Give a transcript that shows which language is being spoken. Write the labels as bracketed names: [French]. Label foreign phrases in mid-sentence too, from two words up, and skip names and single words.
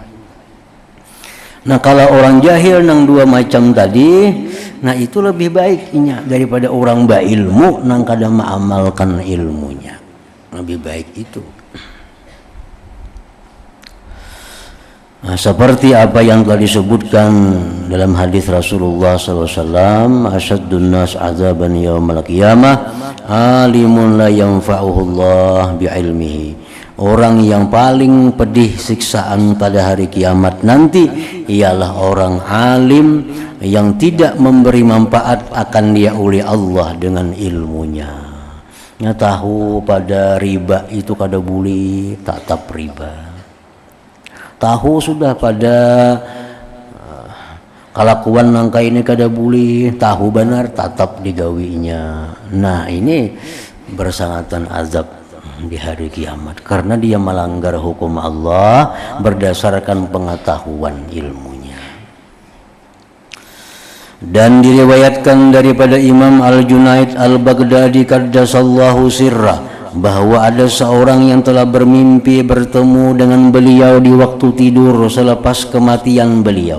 [Banjar] Nah kalau orang jahil nang dua macam tadi, nah itu lebih baiknya daripada orang berilmu nang kada mengamalkan ilmunya. [Indonesian] Lebih baik itu. Nah, seperti apa yang telah disebutkan dalam hadis Rasulullah SAW, [Arabic] أشد الناس عذابا يوم القيامة عالم لا ينفعه الله بعلمه. [Indonesian] Orang yang paling pedih siksaan pada hari kiamat nanti ialah orang alim yang tidak memberi manfaat akan dia oleh Allah dengan ilmunya. [Banjar] Nya tahu pada riba itu kada boleh, tatap riba. Tahu sudah pada kelakuan nangka ini kada boleh, tahu benar tatap digawinya. [Indonesian] Nah ini bersangatan azab di hari kiamat karena dia melanggar hukum Allah berdasarkan pengetahuan ilmunya. Dan diriwayatkan daripada Imam Al-Junaid Al-Baghdadi [Arabic] قدس الله سره [Indonesian] bahwa ada seorang yang telah bermimpi bertemu dengan beliau di waktu tidur selepas kematian beliau.